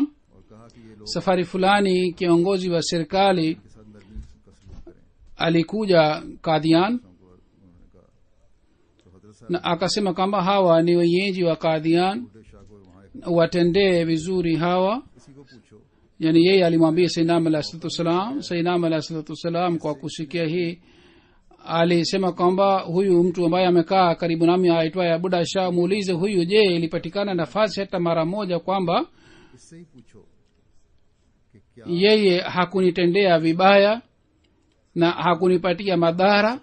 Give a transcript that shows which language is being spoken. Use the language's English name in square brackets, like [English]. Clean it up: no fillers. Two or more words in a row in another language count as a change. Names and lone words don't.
[Swahili] safari fulani kiongozi wa serikali alikuja kadhian na akasema kwamba hawa ni wenyeji wa kadhian, watendee vizuri hawa. yani yeye alimwambia sayyidina [Arabic] عليه الصلاة والسلام. [Swahili] sayyidina [Arabic] عليه الصلاة والسلام [Swahili] kwa kusikia hii alisema kwamba huyu mtu ambaye amekaa karibu nami aitwaye buda shah, muulize huyu, je, ilipatikana nafasi hata mara moja kwamba yeye hakunitendea vibaya na hakunipatia madhara?